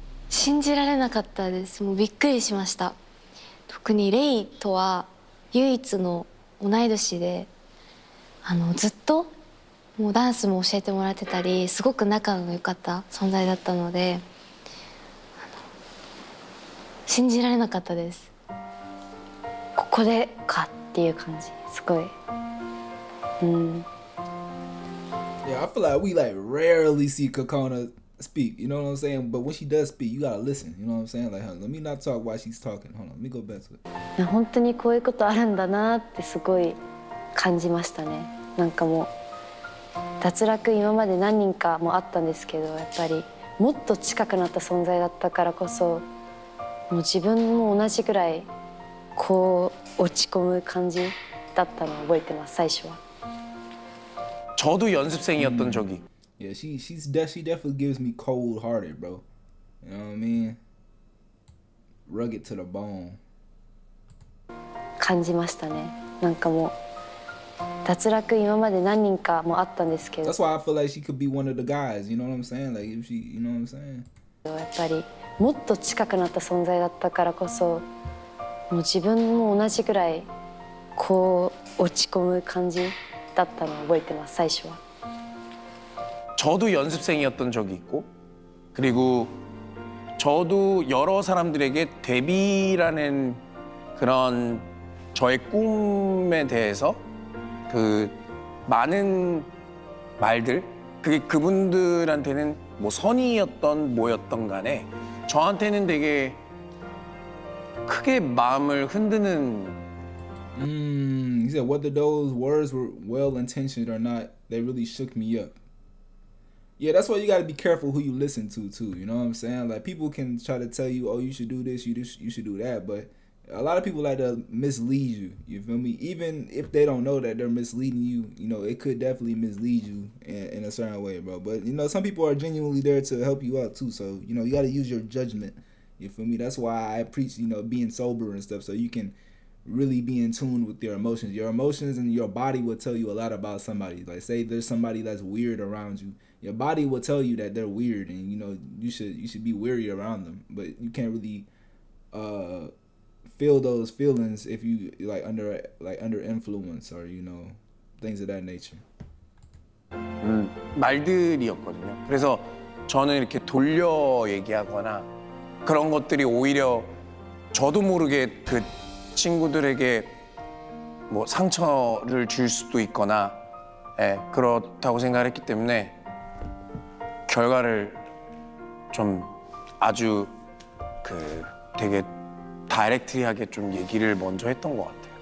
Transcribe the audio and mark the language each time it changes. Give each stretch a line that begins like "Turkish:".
Japanese: 信じられなかったです。もうびっくりしました。特にレイとは唯一の同い年で、ずっともうダンスも教えてもらってたり、すごく仲の良かった存在だったので、信じられなかったです。ここでかっていう感じ、すごい。
English: Yeah, I feel like we rarely see Kokona speak, you know what I'm saying? But when she does speak, you gotta listen, you know what I'm saying? Like, let me not talk while she's talking. Hold on, let me go back to it.
Japanese: 本当にこういうことあるんだなってすごい感じましたね。なんかもう脱落今まで何人かもあったんですけど、やっぱりもっと近くなった存在だったからこそ、もう自分も同じぐらいこう落ち込む感じだったのを覚えてます、最初は。
Korean: 저도 연습생이었던 적이.
English: Yeah, she definitely gives me cold-hearted, bro. You know what I mean? Rugged to the bone.
Japanese: 感じましたね。なんかもう脱落今まで何人かもあったんですけど。
English: That's why I feel like she could be one of the guys. You know what I'm saying? Like if she, you know what I'm saying?
Japanese: やっぱりもっと近くなった存在だったからこそ、もう自分も同じぐらいこう落ち込む感じだったのを覚えてます、最初は。
Korean: 저도 연습생이었던 적이 있고, 그리고 저도 여러 사람들에게 데뷔라는 그런 저의 꿈에 대해서 그 많은 말들, 그게 그분들한테는 뭐 선의였던 뭐였던 간에 저한테는 되게 크게 마음을 흔드는.
English: He said whether those words were well-intentioned or not, they really shook me up. Yeah, that's why you gotta be careful who you listen to too. You know what I'm saying? Like people can try to tell you, oh, you should do this, you should do that, but A lot of people like to mislead you. You feel me? Even if they don't know that they're misleading you, you know, it could definitely mislead you in a certain way, bro. But you know, some people are genuinely there to help you out too. So you know, you got to use your judgment. You feel me? That's why I preach, you know, being sober and stuff, so you can really be in tune with your emotions. Your emotions and your body will tell you a lot about somebody. Like, say there's somebody that's weird around you, your body will tell you that they're weird, and you know you should be wary around them. But you can't really feel those feelings if you under influence or you know things of that nature.
Korean: 말들이었거든요. 그래서 저는 이렇게 돌려 얘기하거나 그런 것들이 오히려 저도 모르게 그 친구들에게 뭐 상처를 줄 수도 있거나 그렇다고 생각을 했기 때문에 결과를 좀 아주 그 되게 다이렉트하게 좀 얘기를 먼저 했던 것 같아요.